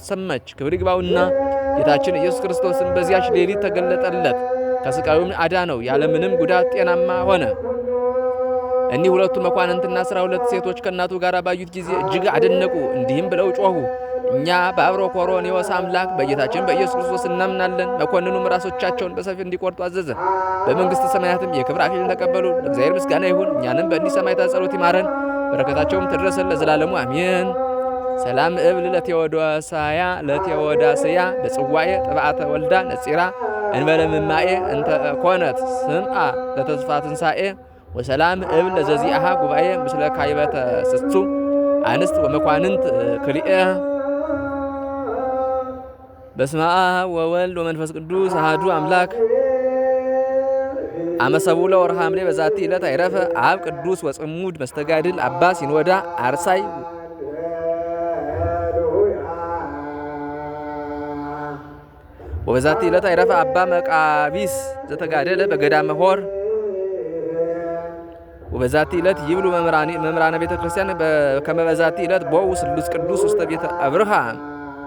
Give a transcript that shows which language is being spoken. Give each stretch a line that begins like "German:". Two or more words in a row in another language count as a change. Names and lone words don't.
Amharic: ሰማች። ክብር ይግባውና ጌታችን ኢየሱስ ክርስቶስን በዚያች ሌሊት ተገለጠለት። ከስቃዩም አዳነው። ያለምንም ጉዳት ጤናማ ሆነ። እኒህ 2 መኳንንትና 12 ሴቶች ከእናቱ ጋር ባዩት ጊዜ እጅግ አደነቁ። እንዲህም ብለው ጮኹ። እኛ በአብሮኮሮኒዎስ አምላክ በጌታችን በኢየሱስ ክርስቶስ እናምናለን። መኮንኑም ራሶቻቸውን በሰይፍ እንዲቆርጡ አዘዘ። በመንግሥተ ሰማያትም የክብር አክሊልን ተቀበሉ። ለእግዚአብሔር ምስጋና ይሁን። እኛንም በእኒህ ሰማዕታት ጸሎት ይማረን፣ በረከታቸውም ትድረሰን ለዘላለሙ አሜን።
Geez: ሰላም እብል ለቴዎዳስያ በጽዋኤ ጥብዓተ ወልዳ ነጺራ እንበለ ምማኤ እንተ ኮነት ስምዓ ለተስፋ ትንሣኤ ወሰላም እብል ለዘዚአሃ ጉባኤ ምስለ ካይበተ ስሱ አንስት ወመኳንንት ክልኤ። በስመ አብ ወወልድ ወመንፈስ ቅዱስ አሐዱ አምላክ። አመሰቡ ለወርኃ ሐምሌ በዛቲ ዕለት አይረፈ አብ ቅዱስ ወጽሙድ መስተጋድል አባ ሲኖዳ አርሳይ። ወበዛቲ ዕለት አይረፈ አባ መቃቢስ ዘተጋደለ በገዳመ ሆር። ወበዛቲ ዕለት ይብሉ መምህራነ ቤተ ክርስቲያን ከመ በዛቲ ዕለት ቦኡ ስሉስ ቅዱስ ውስተ ቤተ አብርሃም